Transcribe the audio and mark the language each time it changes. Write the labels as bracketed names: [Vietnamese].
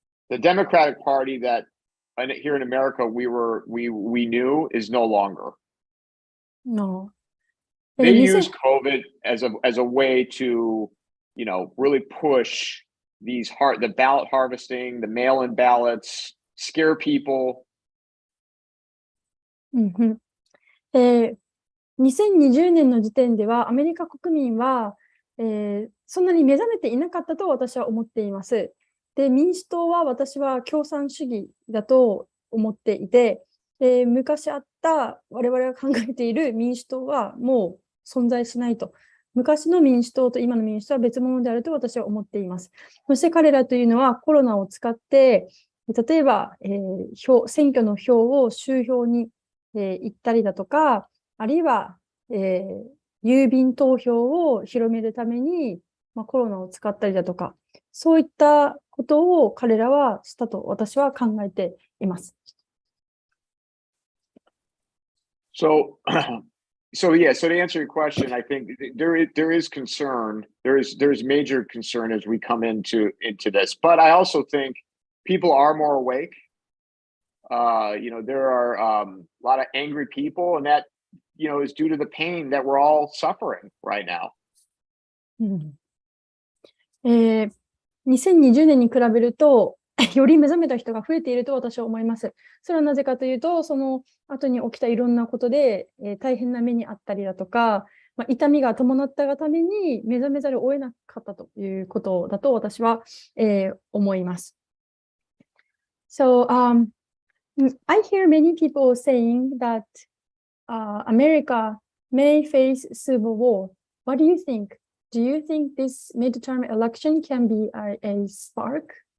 [English] The Democratic Party that here in America we knew is no longer. No. They use COVID as a way to, really push the ballot harvesting, the mail-in ballots, scare people. [Japanese] 2020年の時点ではアメリカ国民は、そんなに目覚めていなかったと私は思っています。で、民主党は私は共産主義だと思っていて、昔あった我々が考えている民主党はもう存在しないと。昔の民主党と今の民主党は別物であると私は思っています。そして彼らというのはコロナを使って、例えば、選挙の票を集票に、行ったりだとか、あるいは、郵便投票を広めるために、コロナを使ったりだとか、そういったことを彼らはしたと私は考えています。 [English] So to answer your question, I think there is concern. There's major concern as we come into this. But I also think people are more awake. There are a lot of angry people, and that is due to the pain that we're all suffering right now. [Japanese] 2020年に比べるとより目覚めた人が増えていると私は思います。それはなぜかというと、その後に起きたいろんなことで、大変な目にあったりだとか、痛みが伴ったがために目覚めざるを得なかったということだと私は、思います。 [English] So, I hear many people saying that America may face civil war. What do you think? Do you think this midterm election can be a spark?